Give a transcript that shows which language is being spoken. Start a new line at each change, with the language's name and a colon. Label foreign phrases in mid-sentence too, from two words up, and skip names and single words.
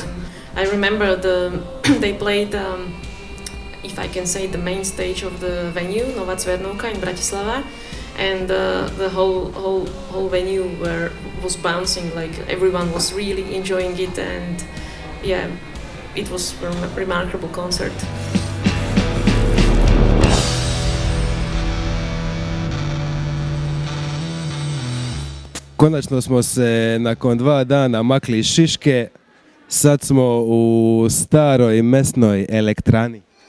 English: I remember they played, if I can say, the main stage of the venue, Nova Cvernovka in Bratislava. And the whole venue was bouncing, like everyone was really enjoying it, and yeah, it was a remarkable concert.
Croatian: Konačno smo se nakon 2 dana makli iz Šiške, sad smo u staroj mesnoj elektrani.